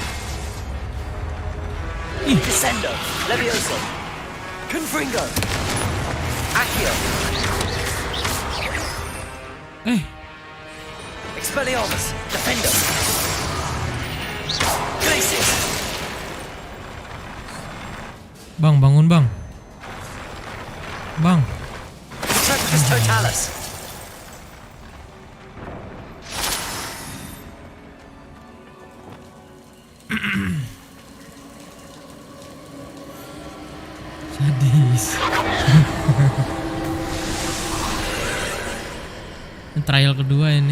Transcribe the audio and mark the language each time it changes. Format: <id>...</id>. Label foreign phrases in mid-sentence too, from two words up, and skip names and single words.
<id>Descendo. Levioso. Confringo. Accio. Expelliarmus. Defender. Glacius. Bang, bangun bang. Bang. Retractus totalis. Sadis. Trial kedua ini.</id>